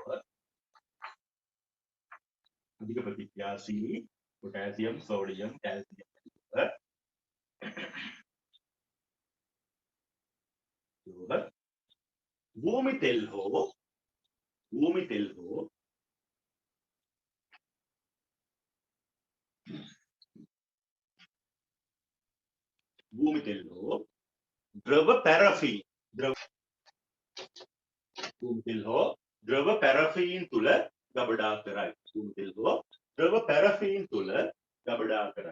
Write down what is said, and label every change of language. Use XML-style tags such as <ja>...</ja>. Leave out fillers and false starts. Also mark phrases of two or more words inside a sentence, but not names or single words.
<si>පොටෑසියම් සෝඩියම් කැල්සියම් ලෝහ භූමි තෙල් හෝ ද්‍රව පැරෆින් ද්‍රව පැරෆින් තුල ගබඩා කරයි. භූමි තෙල් හෝ ද්‍රව පැරෆින් තුල ගබඩා කරයි.</si>